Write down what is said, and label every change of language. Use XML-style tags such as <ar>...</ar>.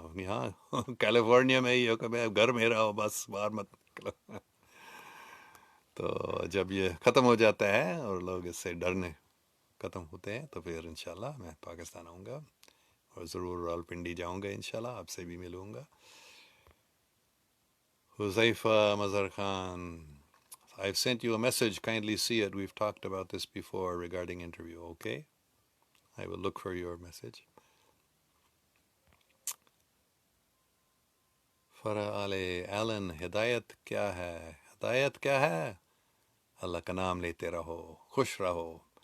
<ur>یہاں کیلیفورنیا میں ہی گھر میں رہو، بس باہر مت نکلو. تو جب یہ ختم ہو جاتا ہے اور لوگ اس سے ڈرنے ختم ہوتے ہیں، تو پھر انشاءاللہ میں پاکستان آؤں گا، اور ضرور راولپنڈی جاؤں گا، انشاءاللہ آپ سے بھی ملوں گا.</ur> <en>Huzaifa Mazhar Khan I've sent you a message, kindly see it. We've talked about this before regarding interview. Okay, I will look for your message.</en> <ur>Farah Ali Alan, ہدایت کیا ہے؟ ہدایت کیا ہے؟ اللہ کا نام لیتے رہو، خوش رہو.</ur>